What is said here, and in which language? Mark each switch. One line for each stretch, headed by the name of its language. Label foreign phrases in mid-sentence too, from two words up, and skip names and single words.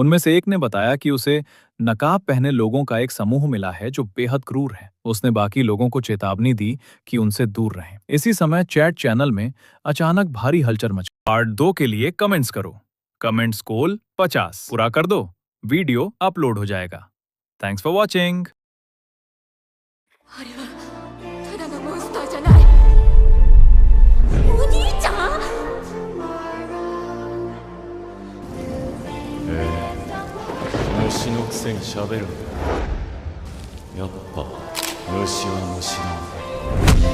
Hindi: उनमें से एक ने बताया कि उसे नकाब पहने लोगों का एक समूह मिला है जो बेहद क्रूर है। उसने बाकी लोगों को चेतावनी दी कि उनसे दूर रहें। इसी समय
English: chat channel
Hindi: में अचानक भारी हलचल मच। पार्ट 2 के लिए कमेंट्स करो।
English: comments goal
Hindi: 50 पूरा कर दो, वीडियो अपलोड हो जाएगा।
English: thanks for watching.
Japanese: あれはただのモンスターじゃない。お兄ちゃん。虫のくせに喋るんだ。やっぱ虫は虫なんだ。人間の王。